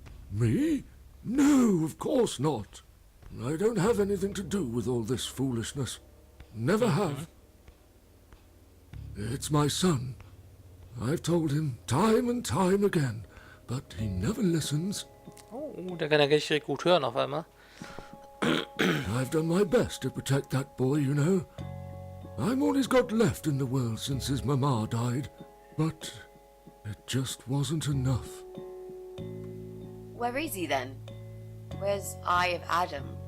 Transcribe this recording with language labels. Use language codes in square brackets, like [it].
[en] Me? No, of course not. I don't have anything to do with all this foolishness. Never have. It's my son. I've told him time and time again, but he never listens. [de] Oh, der kann ja richtig gut hören auf einmal. [en] I've done my best to protect that boy, you know. I'm all he's got left in the world since his mama died, but it just wasn't enough. Where is he then? Where's Eye of Adam?